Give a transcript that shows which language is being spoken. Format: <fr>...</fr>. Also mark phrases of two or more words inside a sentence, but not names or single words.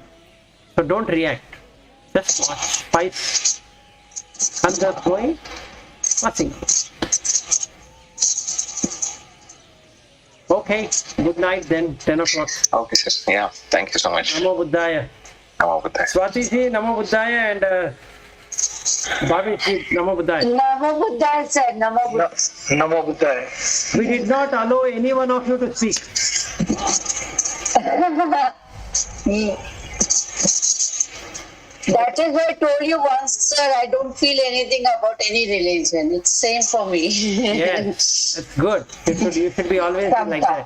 <en>So don't react. Just watch. Five under going, watching. Okay, good night then, 10 o'clock. Okay, sir. Yeah, thank you so much.</en> <pi>Namo Buddhaya.</pi> <en>I'm over there. Swati ji,</en> <pi>Namo Buddhaya, and Bhavi ji, Namo Buddhaya. Namo Buddhaya, sir. Namo Buddhaya. Namo Buddhaya.</pi> <en>We did not allow any one of you to speak. That is what I told you once, sir. I don't feel anything about any religion. It's same for me. Yes, that's good. You should be always like that.</en>